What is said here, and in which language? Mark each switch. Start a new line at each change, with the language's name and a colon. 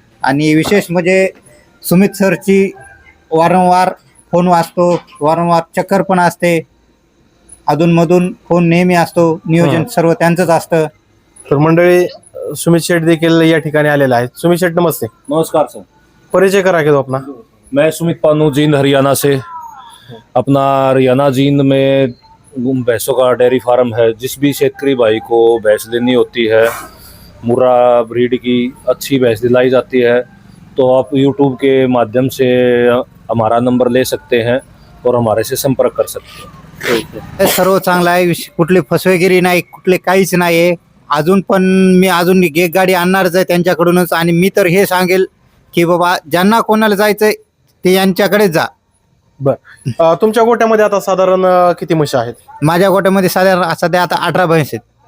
Marathi: आणि विशेष म्हणजे सुमित सरची वारंवार फोन वाजतो, वारंवार चक्कर पण असते, अधूनमधून फोन नेहमी असतो. नियोजन सर्व त्यांचंच असतं. तर मंडळी सुमित शेठ देखील या ठिकाणी आलेला आहे. सुमित शेठ नमस्ते. नमस्कार सर,
Hindi: परिचय करा के दो अपना. मैं सुमित पानू, जींद हरियाणा से. अपना हरियाणा जींद में भैंसों का डेयरी फार्म है. जिस भी शेतकरी भाई को भैंस लेनी होती है, मुर्रा ब्रीड की अच्छी भैंस दिलाई जाती है, तो आप यूट्यूब के माध्यम से हमारा नंबर ले सकते हैं और हमारे से संपर्क कर सकते हैं.
Marathi: हे सर्व चांगलं आहे. कुठली फसवेगिरी नाही, कुठले काहीच नाही आहे. अजून पण मी एक गाडी आणणारच आहे त्यांच्याकडूनच. आणि मी तर हे सांगेल की बाबा ज्यांना कोणाला जायचंय ते यांच्याकडे जा. बर, तुमच्या गोट्यामध्ये आता साधारण किती म्हशी आहेत? माझ्या गोट्यामध्ये सध्या आता 18 म्हशी आहेत.